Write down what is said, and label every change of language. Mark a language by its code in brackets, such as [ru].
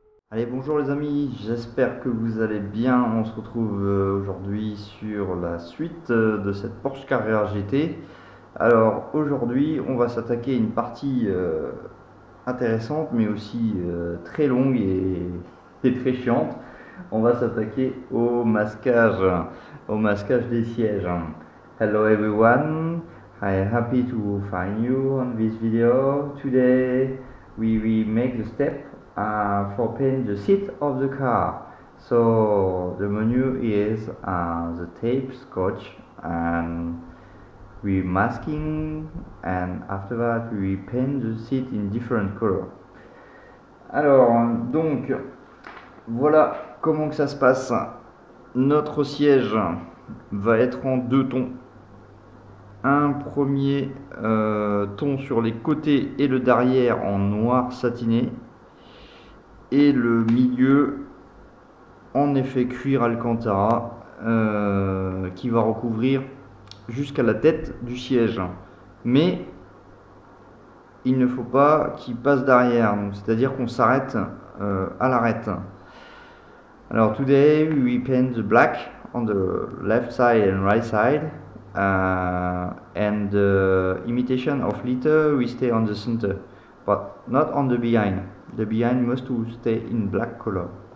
[fr] Allez, bonjour les amis, j'espère que vous allez bien. On se retrouve aujourd'hui sur la suite de cette Porsche Carrera GT. Alors aujourd'hui, on va s'attaquer à une partie intéressante, mais aussi très longue et très chiante. On va s'attaquer au masquage des sièges. [en] Hello everyone, I am happy to find you on this video. Today we will make the step for paint the seat of the car. So the menu is the tape, scotch, and we masking, and after that we paint the seat in different color. [fr] Alors donc voilà comment que ça se passe. Notre siège va être en deux tons. Un premier ton sur les côtés et le derrière en noir satiné, et le milieu en effet cuir Alcantara qui va recouvrir jusqu'à la tête du siège. Mais il ne faut pas qu'il passe derrière, c'est-à-dire qu'on s'arrête à l'arête. [en] Alors today we paint the black on the left side and right side, and the imitation of letter we stay on the center, but not on the behind. The behind must to stay in black color.